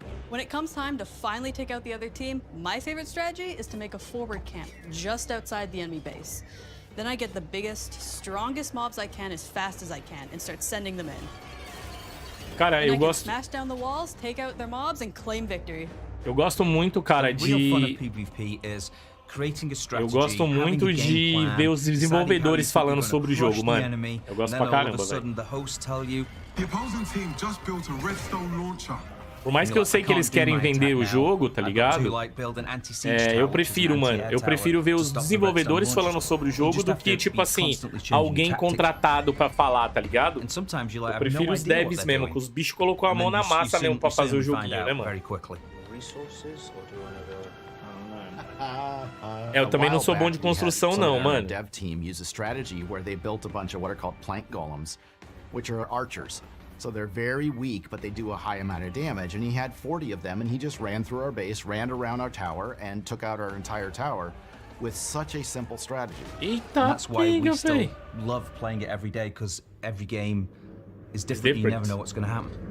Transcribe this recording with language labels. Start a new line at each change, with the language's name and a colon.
English: When it comes time to finally take out the other team, my favorite strategy is to make a forward camp just outside the enemy base. Then I get the biggest, strongest mobs I can as fast as I can and start sending them in.
Portuguese: Cara, eu gosto.
English: Smash down the walls, take out their mobs and claim victory.
Portuguese: Eu gosto muito, cara, de... Eu gosto muito de ver os desenvolvedores falando sobre o jogo, mano. Eu gosto pra caramba, velho. Por mais que eu sei que eles querem vender o jogo, tá ligado? Eu prefiro, mano. Eu prefiro ver os desenvolvedores falando sobre o jogo do que, tipo assim, alguém contratado pra falar, tá ligado? Eu prefiro os devs mesmo, que os bichos colocou a mão na massa mesmo pra fazer o joguinho, né, mano? Eu também não sou bom de construção, não, mano.
English: Dev team used a strategy where they built a bunch of what are called plank golems, which are archers. So they're very weak, but they do a high amount of damage. And he had 40 of them, and he just ran through our base, ran around our tower, and took out our entire tower with such a simple strategy. And that's why we still love playing it every day, because every game is different. You never know what's going to happen.